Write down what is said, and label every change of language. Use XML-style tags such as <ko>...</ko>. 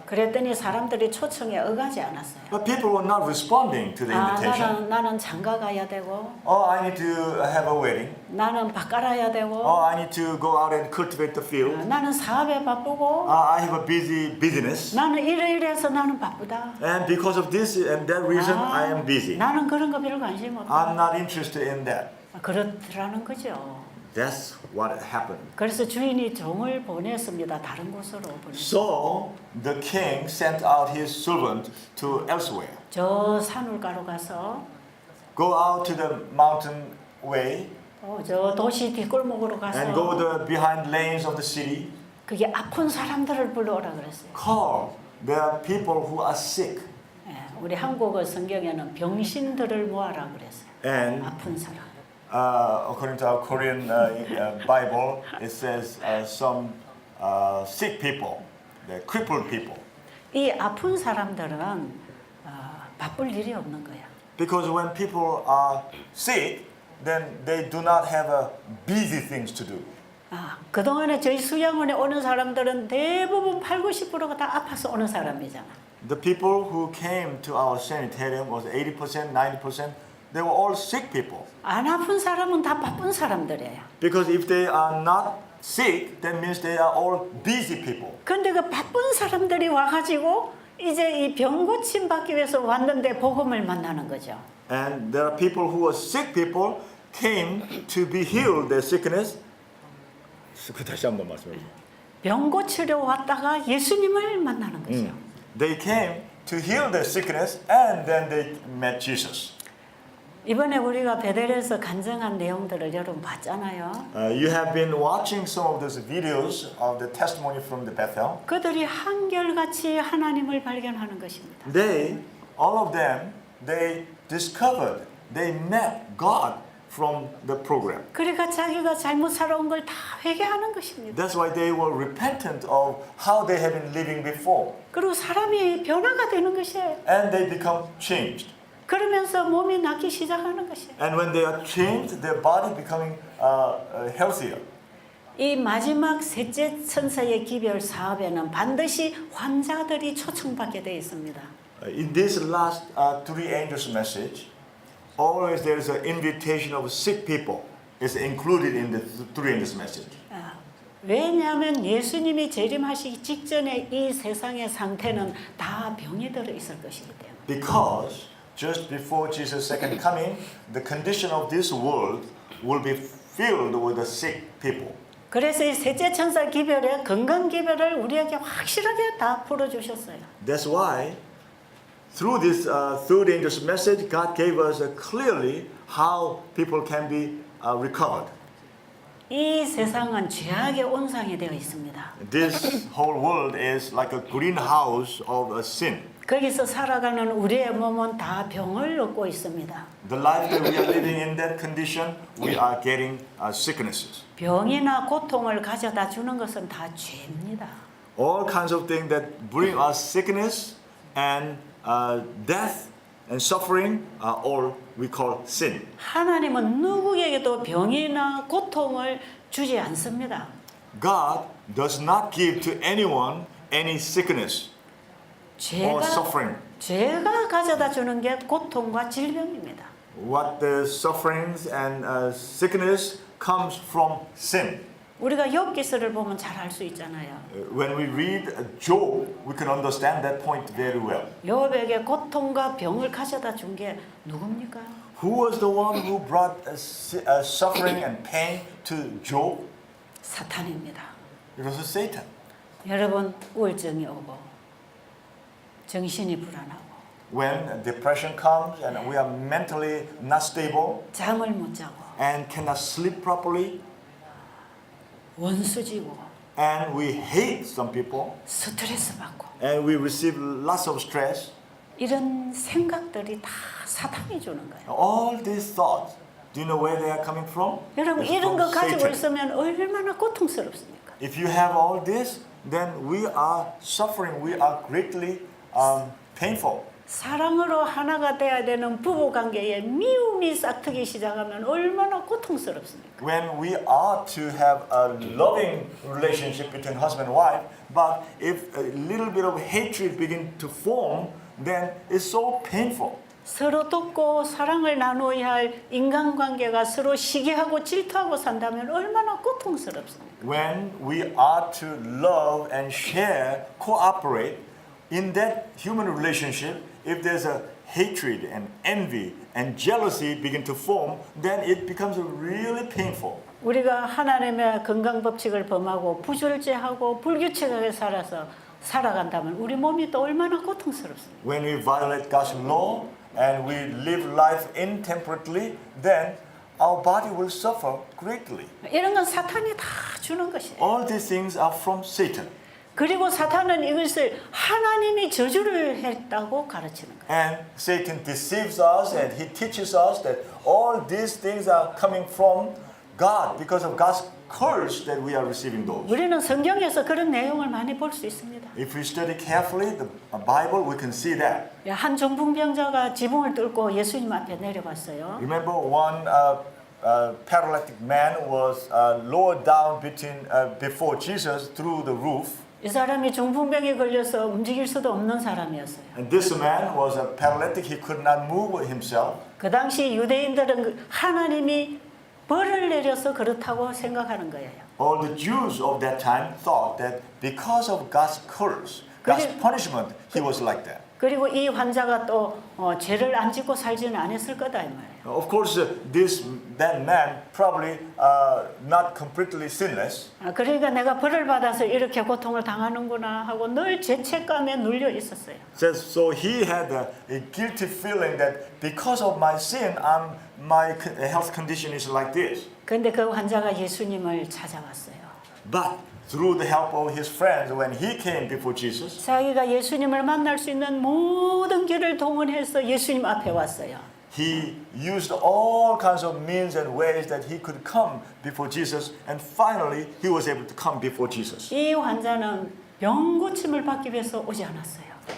<ko>그랬더니 사람들이 초청에 응하지 않았어요.</ko> <en>But people were not responding to the invitation.</en> <ko>나는 장가 가야 되고,</ko> <en>Oh, I need to have a wedding.</en> <ko>나는 밭 갈아야 되고,</ko> <en>Oh, I need to go out and cultivate the field.</en> <ko>나는 사업에 바쁘고,</ko> <en>I have a busy business.</en> <ko>나는 이래서 나는 바쁘다.</ko> <en>And because of this and that reason, I am busy.</en> <ko>나는 그런 거 별 관심 없다.</ko> <en>I'm not interested in that.</en> <ko>그렇더라는 거죠.</ko> <en>That's what happened.</en> <ko>그래서 주인이 종을 보냈습니다. 다른 곳으로 보냈어요.</ko> <en>So the king sent out his servant to elsewhere.</en> <ko>저 산울가로 가서</ko> <en>Go out to the mountain way</en> <ko>저 도시 뒷골목으로 가서</ko> <en>and go the behind lanes of the city.</en> <ko>그게 아픈 사람들을 불러오라 그랬어요.</ko> <en>Call the people who are sick.</en> <ko>예, 우리 한국어 성경에는 병신들을 모아라 그랬어요.</ko> <en>And</en> <ko>아픈 사람.</ko> <en>according to our Korean Bible, it says some sick people, the crippled people.</en> <ko>이 아픈 사람들은 바쁠 일이 없는 거야.</ko> <en>Because when people are sick, then they do not have busy things to do.</en> <ko>그동안에 저희 수양원에 오는 사람들은 대부분 80~90%가 다 아파서 오는 사람이잖아.</ko> <en>The people who came to our sanitarium was 80%, 90%. They were all sick people.</en> <ko>안 아픈 사람은 다 바쁜 사람들이에요.</ko> <en>Because if they are not sick, that means they are all busy people.</en> <ko>근데 그 바쁜 사람들이 와가지고 이제 이 병 고침 받기 위해서 왔는데 복음을 만나는 거죠.</ko> <en>And there are people who are sick people came to be healed their sickness.</en> <ko>다시 한번 말씀해 주세요. 병 고치려 왔다가 예수님을 만나는 거죠.</ko> <en>They came to heal their sickness and then they met Jesus.</en> <ko>이번에 우리가 베델에서 간증한 내용들을 여러분 봤잖아요.</ko> <en>You have been watching some of those videos of the testimony from the Bethel.</en> <ko>그들이 한결같이 하나님을 발견하는 것입니다.</ko> <en>All of them, they discovered, they met God from the program.</en> <ko>그러니까 자기가 잘못 살아온 걸 다 회개하는 것입니다.</ko> <en>That's why they were repentant of how they had been living before.</en> <ko>그리고 사람이 변화가 되는 것이에요.</ko> <en>And they become changed.</en> <ko>그러면서 몸이 낫기 시작하는 것이에요.</ko> <en>And when they are changed, their body becoming healthier.</en> <ko>이 마지막 셋째 천사의 기별 사업에는 반드시 환자들이 초청받게 되어 있습니다.</ko> <en>In this last three angels message, always there is an invitation of sick people. It's included in the three angels message.</en> <ko>왜냐하면 예수님이 재림하시기 직전에 이 세상의 상태는 다 병이 들어 있을 것이기 때문에.</ko> <en>Because just before Jesus' second coming, the condition of this world will be filled with the sick people.</en> <ko>그래서 이 셋째 천사 기별의 건강 기별을 우리에게 확실하게 다 풀어주셨어요.</ko> <en>That's why through this third angel's message, God gave us clearly how people can be recovered.</en> <ko>이 세상은 죄악의 온상이 되어 있습니다.</ko> <en>This whole world is like a greenhouse of a sin.</en> <ko>거기서 살아가는 우리의 몸은 다 병을 얻고 있습니다.</ko> <en>The life that we are living in that condition, we are getting sicknesses.</en> <ko>병이나 고통을 가져다 주는 것은 다 죄입니다.</ko> <en>All kinds of things that bring us sickness and death and suffering are all we call sin.</en> <ko>하나님은 누구에게도 병이나 고통을 주지 않습니다.</ko> <en>God does not give to anyone any sickness or suffering.</en> <ko>죄가 가져다 주는 게 고통과 질병입니다.</ko> <en>What the sufferings and sickness comes from sin.</en> <ko>우리가 욥기서를 보면 잘 알 수 있잖아요.</ko> <en>When we read Job, we can understand that point very well.</en> <ko>욥에게 고통과 병을 가져다 준 게 누굽니까?</ko> <en>Who was the one who brought suffering and pain to Job?</en> <ko>사탄입니다.</ko> <en>It was Satan.</en> <ko>여러분 우울증이 오고 정신이 불안하고</ko> <en>When depression comes and we are mentally not stable</en> <ko>잠을 못 자고</ko> <en>and cannot sleep properly</en> <ko>원수지고</ko> <en>and we hate some people</en> <ko>스트레스 받고</ko> <en>and we receive lots of stress,</en> <ko>이런 생각들이 다 사탄이 주는 거예요.</ko> <en>all these thoughts, do you know where they are coming from?</en> <ko>여러분</ko> <en>It's</en> <ko>이런</ko> <en>from</en> <ko>거 가지고</ko> <en>Satan.</en> <ko>있으면 얼마나 고통스럽습니까?</ko> <en>If you have all this, then we are suffering, we are greatly painful.</en> <ko>사랑으로 하나가 돼야 되는 부부 관계에 미움이 싹트기 시작하면 얼마나 고통스럽습니까?</ko> <en>When we are to have a loving relationship between husband and wife, but if a little bit of hatred begin to form, then it's so painful.</en> <ko>서로 돕고 사랑을 나누어야 할 인간관계가 서로 시기하고 질투하고 산다면 얼마나 고통스럽습니까?</ko> <en>When we are to love and share, cooperate in that human relationship, if there's a hatred and envy and jealousy begin to form, then it becomes really painful.</en> <ko>우리가 하나님의 건강 법칙을 범하고 부절제하고 불규칙하게 살아간다면 우리 몸이 또 얼마나 고통스럽습니까?</ko> <en>When we violate God's law and we live life intemperately, then our body will suffer greatly.</en> <ko>이런 건 사탄이 다 주는 것이에요.</ko> <en>All these things are from Satan.</en> <ko>그리고 사탄은 이것을 하나님이 저주를 했다고 가르치는 거예요.</ko> <en>And Satan deceives us and he teaches us that all these things are coming from God because of God's curse that we are receiving those.</en> <ko>우리는 성경에서 그런 내용을 많이 볼 수 있습니다.</ko> <en>If we study carefully the Bible, we can see that.</en> <ko>한 중풍병자가 지붕을 뚫고 예수님 앞에 내려왔어요.</ko> <en>Remember one paralytic man was lowered down before Jesus through the roof.</en> <ko>이 사람이 중풍병에 걸려서 움직일 수도 없는 사람이었어요.</ko> <en>And this man was a paralytic. He could not move himself.</en> <ko>그 당시 유대인들은 하나님이 벌을 내려서 그렇다고 생각하는 거예요.</ko> <en>All the Jews of that time thought that because of God's curse, God's punishment, he was like that.</en> <ko>그리고 이 환자가 또 죄를 안 짓고 살지는 않았을 거다 이 말이에요.</ko> <en>Of course, that man probably not completely sinless.</en> <ko>그러니까 내가 벌을 받아서 이렇게 고통을 당하는구나 하고 늘 죄책감에 눌려 있었어요.</ko> <en>So he had a guilty feeling that because of my sin, my health condition is like this.</en> <ko>그런데 그 환자가 예수님을 찾아왔어요.</ko> <en>But through the help of his friends, when he came before Jesus,</en> <ko>자기가 예수님을 만날 수 있는 모든 길을 동원해서 예수님 앞에 왔어요.</ko> <en>he used all kinds of means and ways that he could come before Jesus, and finally he was able to come before Jesus.</en> <ko>이 환자는 병 고침을 받기 위해서 오지 않았어요.</ko>